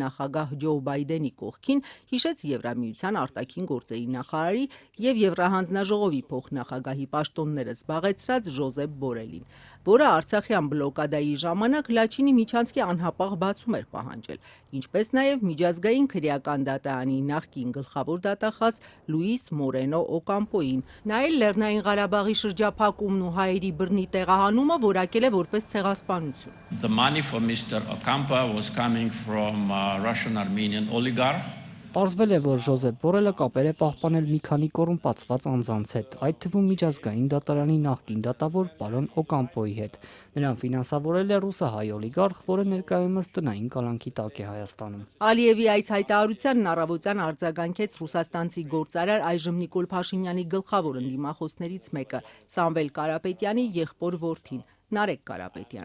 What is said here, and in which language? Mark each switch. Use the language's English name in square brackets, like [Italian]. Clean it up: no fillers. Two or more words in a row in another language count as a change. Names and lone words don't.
[Armenian] նախագահ Ջո Բայդենի կողքին հիշեց Եվրամիության արտաքին գործերի նախարարի եւ Եվրահանձնաժողովի փոխնախագահի պաշտոնները զբաղեցրած Ժոզեփ Բորելին, որը Արցախյան բլոկադայի ժամանակ Լաչինի միջանցքի անհապաղ բացում էր պահանջել, ինչպես նաև միջազգային քրեական դատարանի նախկին գլխավոր դատախազ Լուիս Մորենո Օկամպոին։ Նա էլ Լեռնային Ղարաբաղի շրջափակումն ու հայերի բռնի տեղահանումը որակել է որպես ցեղասպանություն։ [English] The money for Mr. Ocampo was coming from Russian-Armenian oligarch. [Armenian] Պարզվել է, որ Ժոզեփ Բորելը կապեր է պահպանել մի քանի կոռումպացված անձանց հետ, այդ թվում միջազգային դատարանի նախկին դատավոր պարոն Օկամպոյի հետ։ Նրան ֆինանսավորել է ռուսահայ օլիգարխ, որը ներկայումս տնային կալանքի տակ է Հայաստանում։ Ալիևի այս հայտարարությանն առավոտյան արձագանքեց ռուսաստանցի գործարար այժմ Նիկոլ Փաշինյանի գլխավոր ընդդիմախոսներից մեկը՝ Սամվել Կարապետյանի եղբոր որդին՝ Նարեկ Կարապետյանը։